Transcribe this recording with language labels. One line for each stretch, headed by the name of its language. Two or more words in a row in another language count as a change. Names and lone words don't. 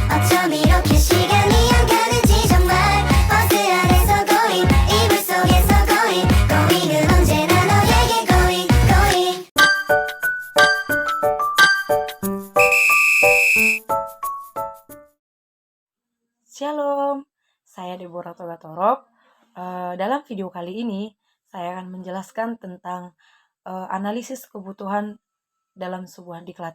Korean: 어쩜 이렇게 시간이 안 가는지 정말 버스 안에서 고잉 이불 속에서 고잉은 언제나 너에게 고잉
Indonesian: Shalom, saya Deborah Togatorop. Dalam video kali ini, saya akan menjelaskan tentang analisis kebutuhan dalam sebuah diklat.